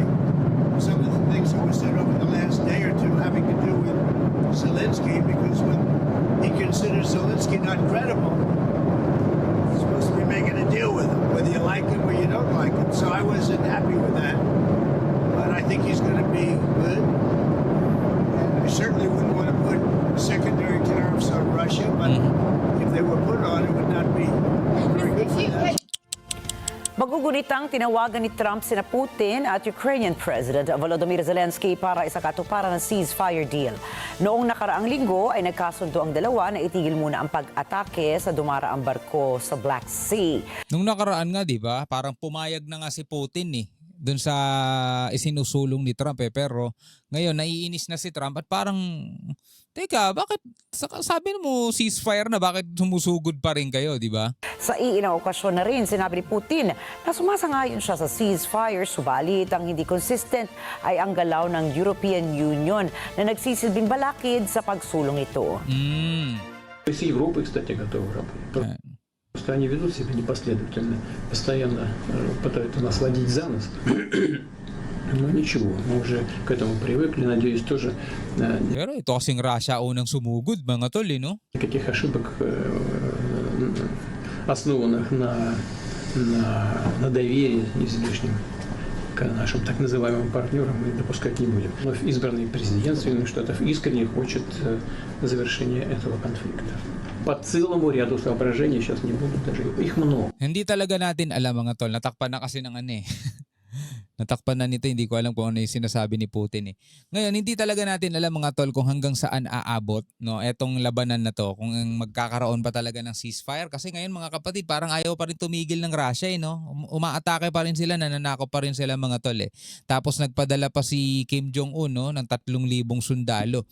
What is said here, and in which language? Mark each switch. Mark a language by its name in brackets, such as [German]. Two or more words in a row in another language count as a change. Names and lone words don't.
[English] Some of the things that were said over the last day or two having to do with Zelensky, because when he considers Zelensky not credible, he's supposed to be making a deal with him, whether you like him or you don't like him. So I wasn't happy with that. But I think he's going to be good. And I certainly wouldn't want to put secondary tariffs on Russia, but if they were put on, it would not be very good for them. [Filipino] Magugunitang tinawagan ni Trump sina Putin at [English] Ukrainian President [Filipino] Volodymyr Zelensky para isakatuparan ng [English] ceasefire deal. [Filipino] Noong nakaraang linggo ay nagkasundo ang dalawa na itigil muna ang pag-atake sa dumaraang barko sa Black Sea. Nung nakaraan nga, 'di ba? Parang pumayag na nga si Putin doon sa isinusulong ni Trump pero ngayon naiinis na si Trump at parang teka, bakit sabi mo ceasefire na, bakit sumusugod pa rin kayo, 'di ba? Sa iinang okasyon na rin, sinabi ni Putin na sumasangayon siya sa ceasefire, subalit ang hindi consistent ay ang galaw ng European Union na nagsisilbing balakid sa pagsulong ito. [Russian] И с Европой, кстати, готовы работать. Просто они ведут себя непоследовательно, постоянно пытаются нас водить за нос. Но ничего, мы уже к этому привыкли, надеюсь, тоже [Filipino] Pero ito kasing Russia unang sumugod, mga tol, no? [Russian] никаких ошибок, основанных на доверии излишнем к нашим так называемым партнерам, мы допускать не будем. Вновь избранный президент Соединенных Штатов искренне хочет завершения этого конфликта. По целому ряду соображений, сейчас не буду даже, их много. [Filipino] Hindi talaga natin alam, mga tol. Natakpan na kasi ng Natakpan na nito, hindi ko alam kung ano yung sinasabi ni Putin Ngayon, hindi talaga natin alam, mga tol, kung hanggang saan aabot, no, etong labanan na to, kung magkakaroon pa talaga ng ceasefire. Kasi ngayon, mga kapatid, parang ayaw pa rin tumigil ng Russia, no? Umaatake pa rin sila, nananakop pa rin sila, mga tol, Tapos nagpadala pa si Kim Jong-un, no, ng 3,000 sundalo.